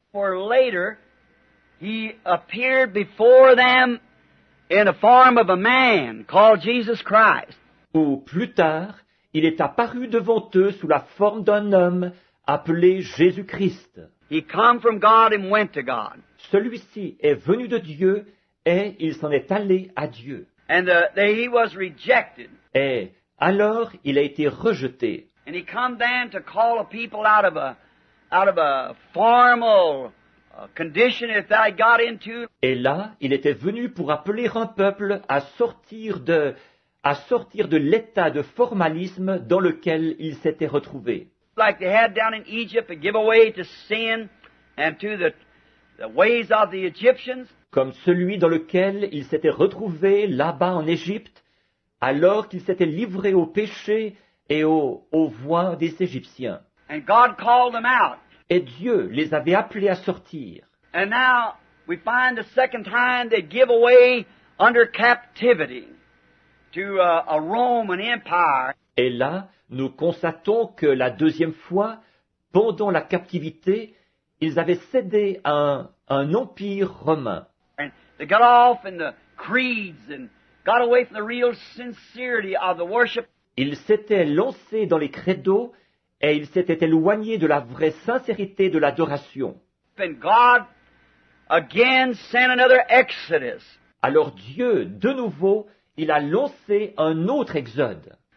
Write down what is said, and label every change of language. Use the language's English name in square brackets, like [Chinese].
[English] where later he appeared before them in the form of a man called Jesus Christ. [French] Où plus tard, il est apparu devant eux sous la forme d'un homme appelé Jésus-Christ. [English] He come from God and went to God. [French] Celui-ci est venu de Dieu et il s'en est allé à Dieu. [English] And he was rejected. [French] Et alors il a été rejeté. [English] And he come then to call a people out of a formal condition that they got into. [French] Et là, il était venu pour appeler un peuple à sortir de l'état de formalisme dans lequel il s'était retrouvé. [English] Like they had down in Egypt, to give away to sin and to the ways of the Egyptians, [French] comme celui dans lequel il s'était retrouvé là-bas en Égypte, alors qu'il s'était livré au péché et aux voies des Égyptiens. [English] and God called them out. [French] Et Dieu les avait appelés à sortir. [English] And now we find the second time they give away under captivity to a Roman Empire. [French] Et là, nous constatons que la deuxième fois, pendant la captivité, ils avaient cédé à un empire romain. [English] And they got off in the creeds and got away from the real sincerity of the worship. [French] Ils s'étaient lancés dans les credos et ils s'étaient éloignés de la vraie sincérité de l'adoration. [English] And God again sent another exodus. [French] Alors Dieu, de nouveau, il a lancé un autre exode.